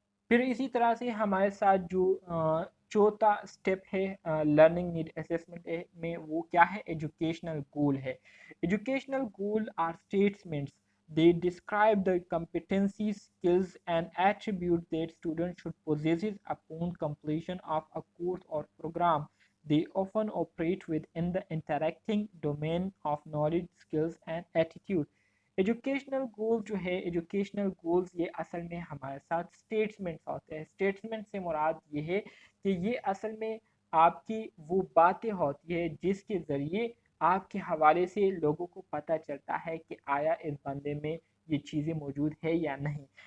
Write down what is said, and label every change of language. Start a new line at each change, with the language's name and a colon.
Urdu: پھر اسی طرح سے ہمارے ساتھ جو چوتھا اسٹیپ ہے لرننگ نیڈ اسیسمنٹ میں، وہ کیا ہے؟ ایجوکیشنل گول ہے۔ Educational goal are statements
English: they describe the competencies, skills and attributes that students should possess upon completion of a course or program. They often operate within the interacting domain of knowledge, skills and attitude.
Urdu: Educational گول جو ہے، educational goals یہ اصل میں ہمارے ساتھ statements ہوتے ہیں۔ Statement سے مراد یہ ہے کہ یہ اصل میں آپ کی وہ باتیں ہوتی ہے جس کے ذریعے آپ کے حوالے سے لوگوں کو پتہ چلتا ہے کہ آیا اس بندے میں یہ چیزیں موجود ہے یا نہیں۔